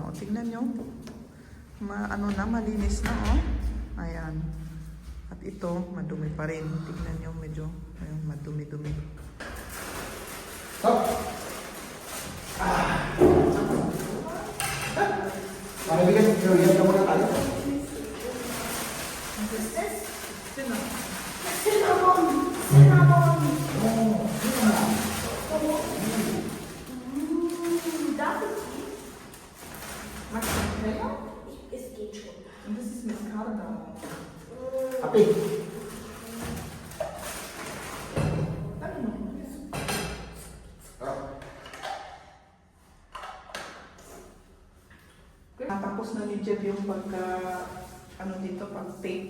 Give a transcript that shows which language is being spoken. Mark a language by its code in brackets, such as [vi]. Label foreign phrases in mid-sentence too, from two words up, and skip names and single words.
[tl] O, tingnan nyo. Malinis na, o. Ayan. At ito, madumi pa rin. Tingnan nyo, medyo ayun, madumi-dumi. Stop! Marabigan, pero yan na muna tayo. [de] Ist geht schon. Und das ist Mascarpone. Api. [tl] Natapos na ni Jeb yung pag-tape.